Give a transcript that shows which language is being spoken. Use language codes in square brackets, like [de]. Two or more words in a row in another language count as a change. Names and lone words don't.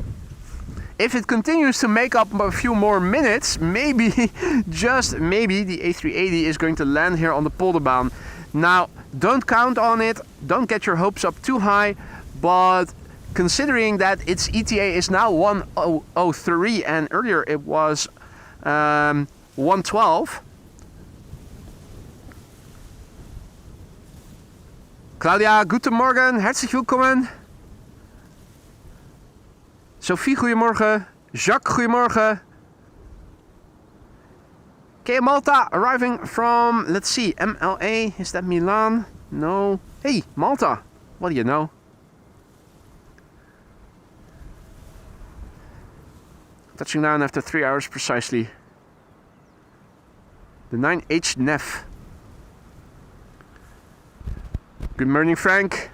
[en] If it continues to make up a few more minutes, maybe, just maybe, the A380 is going to land here on the Polderbaan. Now, don't count on it, don't get your hopes up too high, but considering that its ETA is now 1:03 and earlier it was 1:12. [de] Claudia, guten Morgen, herzlich willkommen. [nl] Sophie, goedemorgen. [en] Jacques, goedemorgen. KM Malta arriving from, let's see, MLA. Is that Milan? No. Hey, Malta. What do you know? Touching down after 3 hours precisely. The 9H NEF. Good morning, Frank.